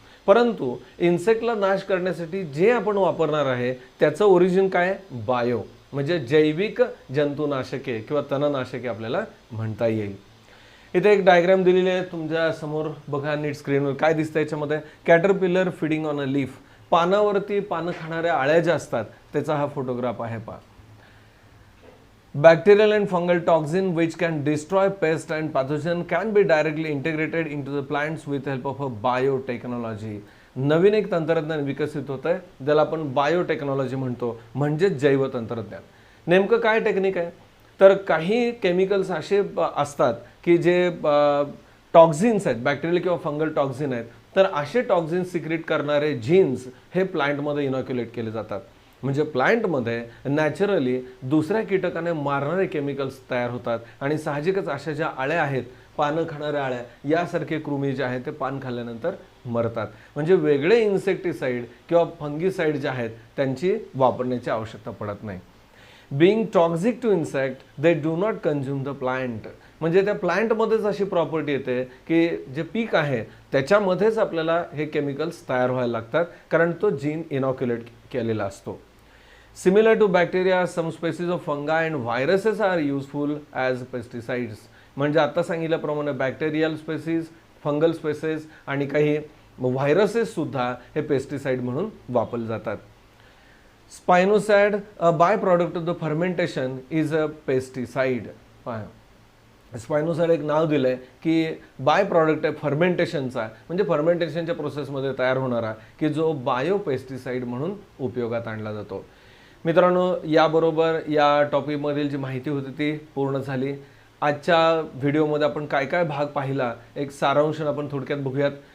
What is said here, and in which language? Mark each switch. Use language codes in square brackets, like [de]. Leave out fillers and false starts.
[mr] परंतु इन्सेक्टला नाश करण्यासाठी जे आपण वापरणार आहे त्याचं ओरिजिन काय, बायो म्हणजे जैविक जंतुनाशके किंवा तणनाशके आपल्याला म्हणता येईल. इथे एक डायग्राम दिलेली आहे तुमच्या समोर बघा नीट स्क्रीनवर. काय दिसतं याच्यामध्ये, [en] Caterpillar feeding on a leaf. [mr] पानावरती पानं खाणाऱ्या आळ्या ज्या असतात त्याचा हा फोटोग्राफ आहे पहा. [en] Bacterial and fungal toxin which can destroy pest and pathogen can be directly integrated into the plants with help of a biotechnology. [mr] नवीन एक तंत्रज्ञान विकसित होत आहे ज्याला आपण बायोटेक्नॉलॉजी म्हणतो, म्हणजे जैव तंत्रज्ञान. नेमकं काय टेक्निक आहे, तर काही केमिकल्स असे असतात की जे टॉक्झिन्स आहेत, बॅक्टेरियल किंवा फंगल टॉक्झिन आहेत, तर असे टॉक्झिन सिक्रेट करणारे जीन्स हे प्लांटमध्ये इनॉक्युलेट केले जातात. म्हणजे प्लांटमध्ये नॅचरली दुसऱ्या कीटकाने मारणारे केमिकल्स तयार होतात आणि साहजिकच अशा ज्या आळ्या आहेत, पानं खाणाऱ्या आळ्या यासारखे कृमी जे आहेत ते पान खाल्ल्यानंतर मरतात. म्हणजे वेगळे इन्सेक्टिसाइड किंवा फंगीसाइड जे आहेत त्यांची वापरण्याची आवश्यकता पडत नाही. [en] Being toxic to insect they do not consume the plant. [mr] म्हणजे त्या प्लांटमध्येच अशी प्रॉपर्टी येते की जे पीक आहे त्याच्यामध्येच आपल्याला हे केमिकल्स तयार व्हायला लागतात, कारण तो जीन इनॉक्युलेट केलेला असतो. [en] Similar to bacteria, some species of fungi and viruses are useful as pesticides. [mr] म्हणजे आता सांगितल्याप्रमाणे बॅक्टेरियल स्पेसीज, फंगल स्पेसीज आणि काही व्हायरसेस सुद्धा हे पेस्टिसाइड म्हणून वापरले जातात. [en] Spinosad, a byproduct of the fermentation, is a pesticide. [mr] स्पायनोसाइड एक नाव दिलंय की बाय प्रॉडक्ट आहे फर्मेंटेशनचा, म्हणजे फर्मेंटेशनच्या प्रोसेसमध्ये तयार होणारा, की जो बायो पेस्टिसाइड म्हणून उपयोगात आणला जातो. मित्रांनो, याबरोबर या टॉपिकमधील जी माहिती होती ती पूर्ण झाली. आजच्या व्हिडिओमध्ये आपण काय काय भाग पाहिला एक सारांश आपण थोडक्यात बघूयात.